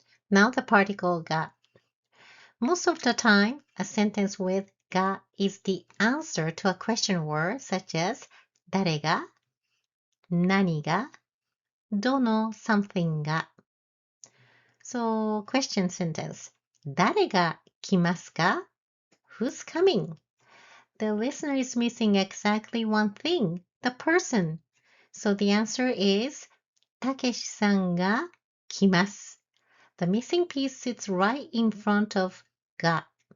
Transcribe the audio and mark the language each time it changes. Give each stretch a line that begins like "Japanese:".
English: Now the particle が.Most of the time, a sentence with が is the answer to a question word such as
Japanese: 誰が、何が、どの
English: something が. So, question sentence.
Japanese: 誰が来ますか?
English: Who's coming? The listener is missing exactly one thing, the person. So the answer is
Japanese: たけしさんが来ます.
English: The missing piece sits right in front of が.